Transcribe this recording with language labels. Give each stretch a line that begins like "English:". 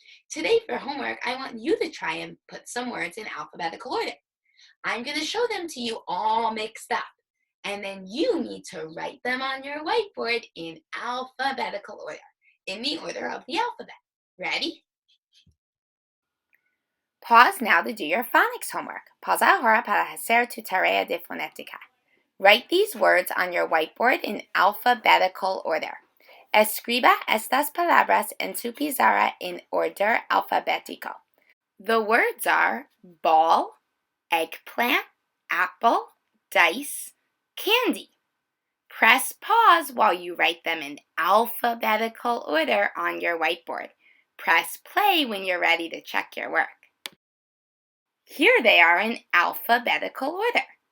English: Today for homework, I want you to try and put some words in alphabetical order. I'm going to show them to you all mixed up, and then you need to write them on your whiteboard in alphabetical order, in the order of the alphabet. Ready? Pause now to do your phonics homework.
Spanish: Pausa ahora para hacer tu tarea de fonética.
English: Write these words on your whiteboard in alphabetical order.
Spanish: Escriba estas palabras en su pizarra en orden alfabético.
English: The words are ball, eggplant, apple, dice, candy. Press pause while you write them in alphabetical order on your whiteboard. Press play when you're ready to check your work. Here they are in alphabetical order.